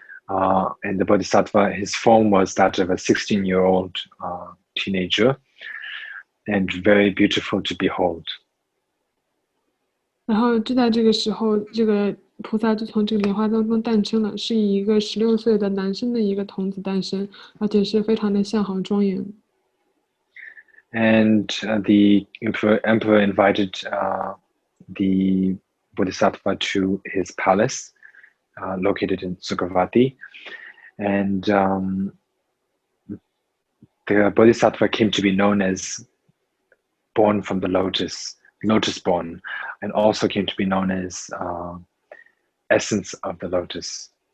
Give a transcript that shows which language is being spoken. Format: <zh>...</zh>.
<en>And the Bodhisattva, his form was that of a 16-year-old teenager, and very beautiful to behold.</en> <zh>然后就在这个时候，这个菩萨就从这个莲花当中诞生了，是以一个16岁的男生的一个童子诞生，而且是非常的相好庄严。</zh> <en>And the emperor invited the Bodhisattva to his palace, located in Sukhavati. And the Bodhisattva came to be known as born from the lotus born, and also came to be known as essence of the lotus.</en>